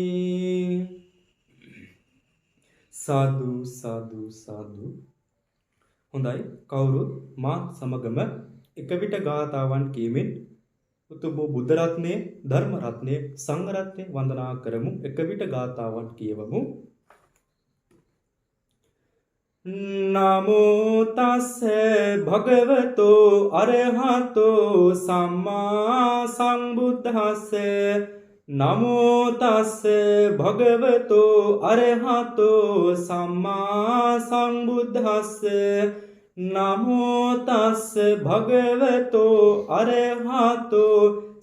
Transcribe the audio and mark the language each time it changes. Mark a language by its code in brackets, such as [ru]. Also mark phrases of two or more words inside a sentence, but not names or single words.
[si] සාදු සාදු සාදු හොඳයි කවුරුත් මාත් සමගම එක විට ගාථාවන් කියමින් උතුම් බුද්ධ රත්නයේ ධර්ම රත්නයේ සංඝ රත්නයේ වන්දනා කරමු එක විට ගාථාවන් කියවමු [pi] නමෝ තස්ස භගවතෝ අරහතෝ සම්මා සම්බුද්දස්ස නමෝ තස්ස භගවතෝ අරහතෝ සම්මා සම්බුද්දස්ස නමෝ තස්ස භගවතෝ අරහතෝ